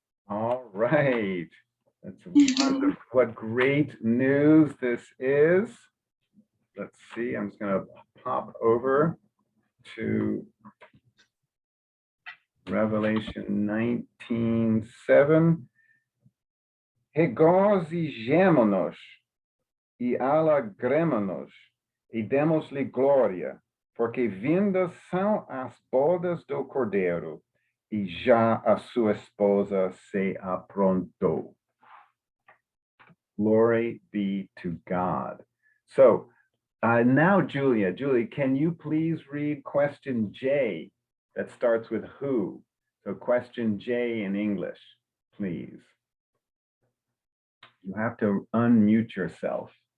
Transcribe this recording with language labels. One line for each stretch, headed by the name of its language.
English: All right. That's wonderful. What great news this is. Let's see, I'm just going to pop over to Revelation 19:7.
Portuguese: Regozijemo-nos e alegremo-nos e demos-lhe glória, porque vindas são as bodas do Cordeiro, e já a sua esposa se aprontou.
English: Glory be to God. So now, Julia, can you please read question J that starts with who? So question J in English, please. You have to unmute yourself.